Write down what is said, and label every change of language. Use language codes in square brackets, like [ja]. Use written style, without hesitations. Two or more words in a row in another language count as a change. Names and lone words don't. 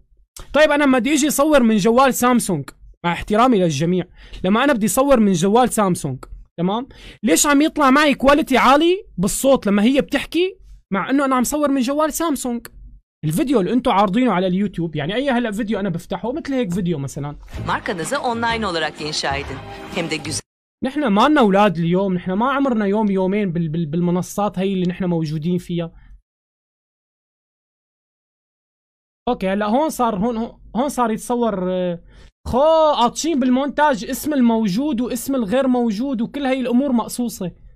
[ar] طيب انا لما بدي اجي اصور من جوال سامسونج، مع احترامي للجميع، لما انا بدي اصور من جوال سامسونج تمام، ليش عم يطلع معي كواليتي عالي بالصوت لما هي بتحكي، مع انه انا عم صور من جوال سامسونج؟ الفيديو اللي انتم عارضينه على اليوتيوب، يعني اي هلا فيديو انا بفتحه مثل هيك فيديو مثلا، [tr] Markanızı online olarak inşa edin. Hem de güzel. [ar] نحن ما لنا اولاد اليوم، نحن ما عمرنا يوم يومين بالمنصات هي اللي نحن موجودين فيها. اوكي هلا هون صار يتصور عاطشين بالمونتاج اسم الموجود واسم الغير موجود وكل هاي الامور مقصوصة.